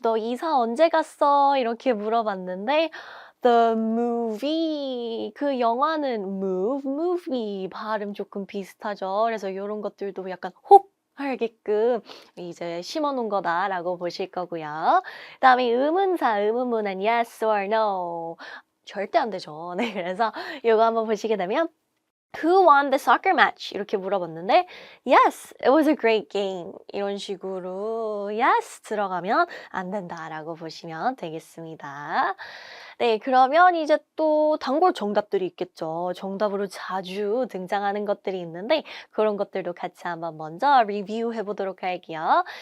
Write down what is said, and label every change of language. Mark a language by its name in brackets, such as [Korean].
[Korean] 너 이사 언제 갔어? 이렇게 물어봤는데 [English] The movie [Korean] 그 영화는 move, movie 발음 조금 비슷하죠. 그래서 요런 것들도 약간 혹 알게끔 이제 심어 놓은 거다라고 보실 거고요. 그다음에 의문사, 의문문은 [English] yes or no [Korean] 절대 안 되죠. 네, 그래서 요거 한번 보시게 되면 [English] Who won the soccer match? [Korean] 이렇게 물어봤는데 [English] Yes, it was a great game. [Korean] 이런 식으로 yes 들어가면 안 된다라고 보시면 되겠습니다. 네, 그러면 이제 또 단골 정답들이 있겠죠. 정답으로 자주 등장하는 것들이 있는데 그런 것들도 같이 한번 먼저 리뷰해 보도록 할게요.